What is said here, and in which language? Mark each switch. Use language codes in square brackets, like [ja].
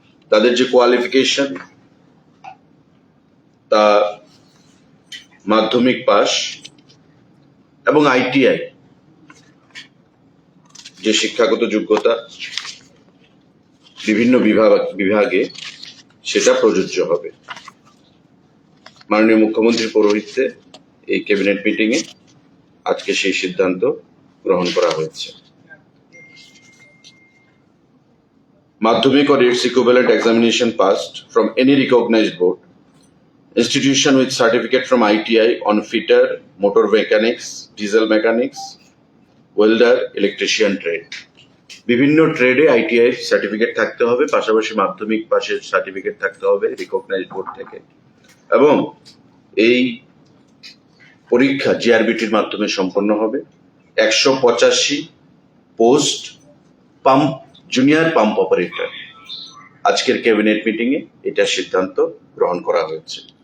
[bn] তাদের যে কোয়ালিফিকেশন তা মাধ্যমিক পাস এবং আইটিআই যে শিক্ষাগত যোগ্যতা বিভিন্ন বিভাগে সেটা প্রযোজ্য হবে। মাননীয় মুখ্যমন্ত্রীর পৌরোহিত্যে এই ক্যাবিনেট মিটিং এ আজকে সেই সিদ্ধান্ত গ্রহণ করা হয়েছে। [en] Madhyamik or its equivalent examination passed from any recognized board, institution with certificate from ITI on fitter, motor mechanics, diesel mechanics, welder, electrician trade. [bn] বিভিন্ন ট্রেডে আইটিআই সার্টিফিকেট থাকতে হবে, পাশাপাশি মাধ্যমিক পাশের সার্টিফিকেট থাকতে হবে রিকগনাইজড বোর্ড থেকে এবং এই পরীক্ষা জিআরবিটির মাধ্যমে সম্পন্ন হবে। 185 post pump junior pump operator আজকের ক্যাবিনেট মিটিং এ এটা সিদ্ধান্ত গ্রহণ করা হয়েছে।